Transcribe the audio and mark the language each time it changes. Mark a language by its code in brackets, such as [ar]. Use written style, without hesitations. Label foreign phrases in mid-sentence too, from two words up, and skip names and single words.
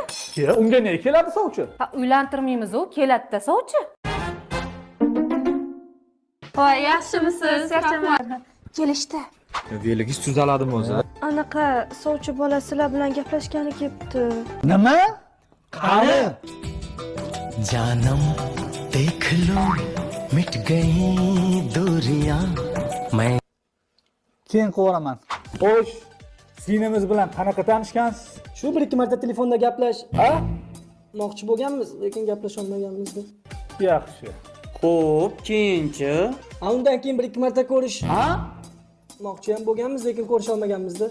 [uz] Unga ne keladi sovchi? Ha, uylantirmaymiz-u, keladi-da sovchi. Voy, yaxshimisiz? Yaxshiman. Kelishdi. Veligiz tuzaladimi o'zi? Anaqa sovchi bola sizlar bilan gaplashgani kelibdi. Nima? Qani? [hi] जानम देख लो मिट गई दूरियां मैं [uz] Keyin qo'raman. Xo'sh, singlimiz bilan qanaqa tanishgansiz? Shu bir ikki marta telefonda gaplash, ha? Moqchi bo'lganmiz, lekin gaplasha olmaganmiz deb. Yaxshi. Xo'p, keyinchi. Undan keyin bir ikki marta ko'rish, ha? Moqchi ham bo'lganmiz, lekin ko'risha olmaganmiz deb.